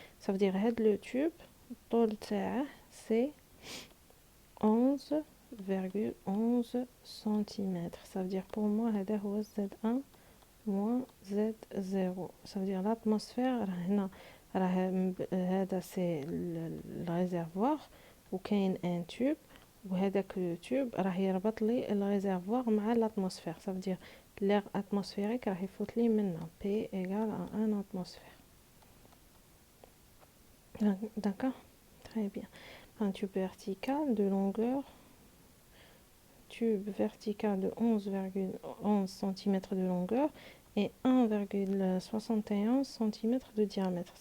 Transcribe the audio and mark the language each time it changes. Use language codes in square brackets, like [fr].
[fr] Ça veut dire que le tube [ar] طول تاعه [fr] c'est 11,11 cm. Ça veut dire pour moi [ar] هذا هو [fr] Z1 moins Z0. Ça veut dire l'atmosphère [ar] هنا راه هذا [fr] c'est le réservoir [ar] وكاين un tube وهذاك لو تيوب راه يربط لي الريزرفوار مع l'atmosphère. [fr] ça veut dire l'air atmosphérique [ar] راه يفوت لي منا [fr] P égale à 1 atmosphère. d'accord. très bien. un tube vertical de longueur tube vertical de 11,11 cm de longueur et 1,71 cm de diamètre.